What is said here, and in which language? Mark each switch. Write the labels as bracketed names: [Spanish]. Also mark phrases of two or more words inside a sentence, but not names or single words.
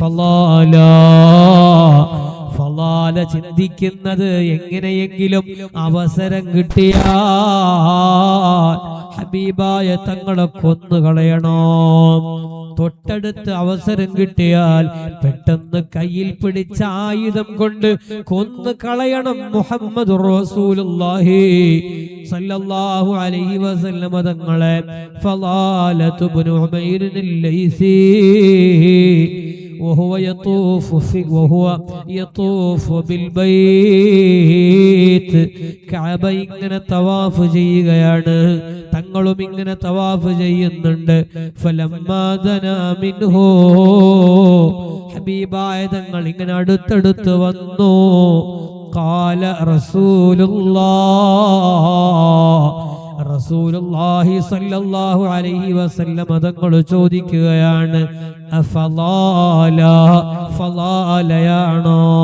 [Malayalam] ഫലാല ചിന്തിക്കുന്നത്, എങ്ങനെയെങ്കിലും അവസരം കിട്ടിയാൽ ഹബീബായ തങ്ങളെ കൊന്നുകളയണോ, തൊട്ടടുത്ത് അവസരം കിട്ടിയാൽ പെട്ടെന്ന് കയ്യിൽ പിടിച്ച ആയുധം കൊണ്ട് കൊന്നു കളയണം [Arabic] محمد رسول الله صلى الله عليه وسلم [Malayalam] തങ്ങളെ. [Arabic] ഫലാലതു ഇബ്നു ഉമൈറിൻ ലൈസി وهو يطوف بالبيت, [Malayalam] കഅബ ഇങ്ങനെ തവാഫ് ചെയ്യുകയാണ്. തങ്ങളും ഇങ്ങനെ തവാഫ് ചെയ്യുന്നുണ്ട്. [Arabic] فلما دنا منه, [Malayalam] ഹബീബായ തങ്ങൾ ഇങ്ങനെ അടുത്തടുത്ത് വന്നു. [Arabic] قال رسول الله صلى الله عليه وسلم [Malayalam] തങ്ങൾ ചോദിക്കുകയാണ്, ഫലാലയാണോ?